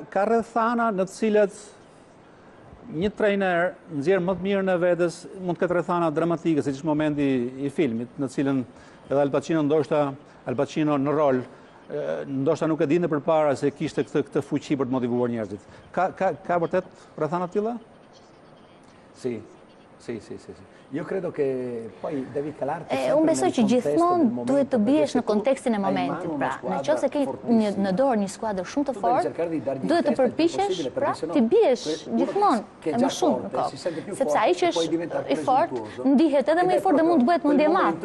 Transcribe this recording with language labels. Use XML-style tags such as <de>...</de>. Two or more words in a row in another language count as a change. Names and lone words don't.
<sq>Ka rrethana në të cilat një trajner nxjerr më të mirën e vetes, mund të ketë rrethana dramatike, siç është momenti i filmit, në cilën edhe Al Pacino në rol ndoshta nuk e dinte përpara se kishte këtë fuqi për të motivuar njerëzit. Ka vërtet rrethana të tilla?</sq> <it>Sì. Io credo che poi devi calarti</it> <sq>unë besoj që gjithmonë duhet të biesh në kontekstin e momentit. Pra, nëse ke në dorë një skuadër shumë të fortë, duhet të përpiqesh pra të biesh gjithmonë më shumë në kohë. Sepse ai që është i fortë ndihet edhe më i fortë dhe mund të bëhet mundje e madhe.</sq>